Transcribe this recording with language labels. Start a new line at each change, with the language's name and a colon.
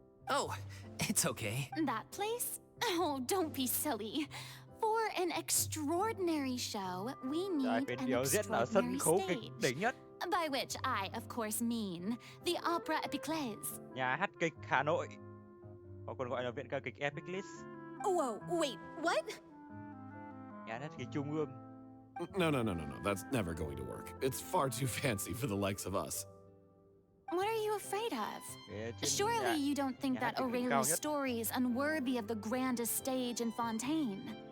English: Oh, it's okay. That place? Oh, don't be silly. For an extraordinary show, we need an extraordinary stage. By which I, of course, mean the Opera Epiclese.
Vietnamese: Nhà hát kịch Hà Nội. Hoặc còn gọi là viện ca kịch Epiclese.
English: Whoa, wait, what?
Vietnamese: Nhà hát kịch Trung ương.
English: No. That's never going to work. It's far too fancy for the likes of us. What are you afraid of? Surely you don't think that Aurelie's story is unworthy of the grandest stage in Fontaine.